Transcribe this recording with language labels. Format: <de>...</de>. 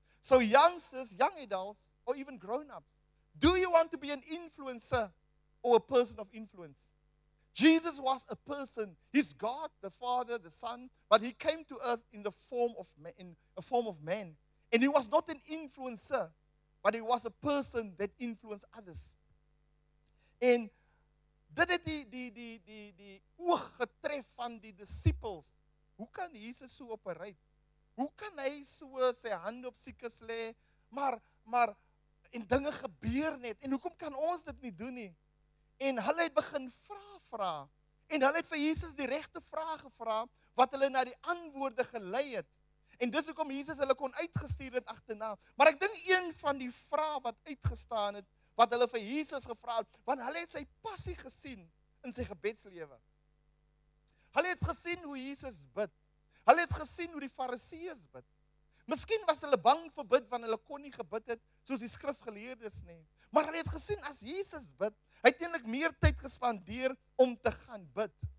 <en>So youngsters, young adults, or even grown-ups, do you want to be an influencer or a person of influence? Jesus was a person. He's God, the Father, the Son, but he came to earth in the form of man. And he was not an influencer, but he was a person that influenced others.</en> <af>En dit het die oog getref van die disippels. Hoe kan Jesus so operate? Hoe kan hy so sy hand op siekes lê, maar en dinge gebeur net? En hoekom kan ons dit nie doen nie? En hulle het begin vra. En hulle het vir Jesus die regte vrae gevra wat hulle na die antwoorde gelei het. En dis hoekom Jesus hulle kon uitgestuur het agterna. Maar ek dink een van die vrae wat uitgestaan het, wat hulle vir Jesus gevra het, want hulle het sy passie gesien in sy gebedslewe. Hulle het gesien hoe Jesus bid. Hulle het gesien hoe die Fariseërs bid. Miskien was hulle bang vir bid, want hulle kon nie gebid het soos die skrifgeleerdes nie. Maar hulle het gesien as Jesus bid, hy het eintlik meer tyd gespandeer om te gaan bid.</af>